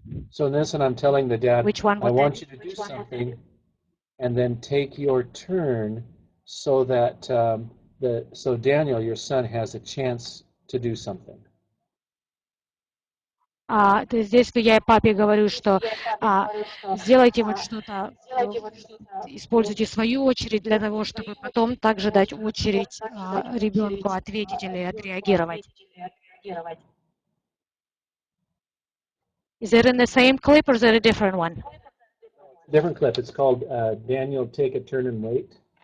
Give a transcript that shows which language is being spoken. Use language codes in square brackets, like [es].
[en] So in this one, I'm telling the dad, Which one I was want that? you to do something, and then take your turn, so that so Daniel, your son, has a chance to do something. [ru] То есть здесь я папе говорю, что сделайте вот что-то, используйте свою очередь для того, чтобы потом также дать очередь ребенку ответить или отреагировать. [en] Is it in the same clip or is it a different one? Different clip. It's called Daniel, Take a Turn and Wait.